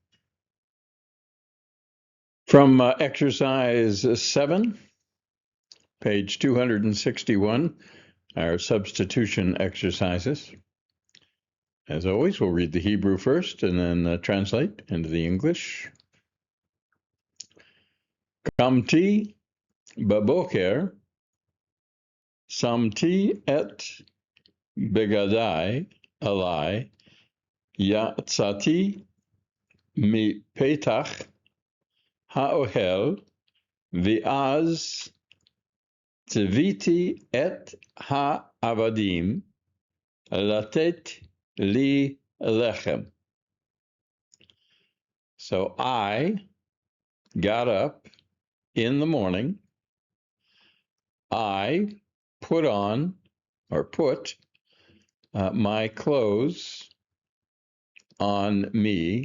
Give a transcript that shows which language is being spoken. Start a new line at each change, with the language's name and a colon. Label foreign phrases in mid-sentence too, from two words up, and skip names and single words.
English: From Exercise 7, page 261, our substitution exercises. As always, we'll read the Hebrew first and then translate into the English.
Hebrew: קמתי בבוקר שמתי את בגדיי עליי יצאתי מ פתח האוהל ואז ציוויתי את העבדים לתת לי לחם.
English: So I got up in the morning. I put my clothes on me.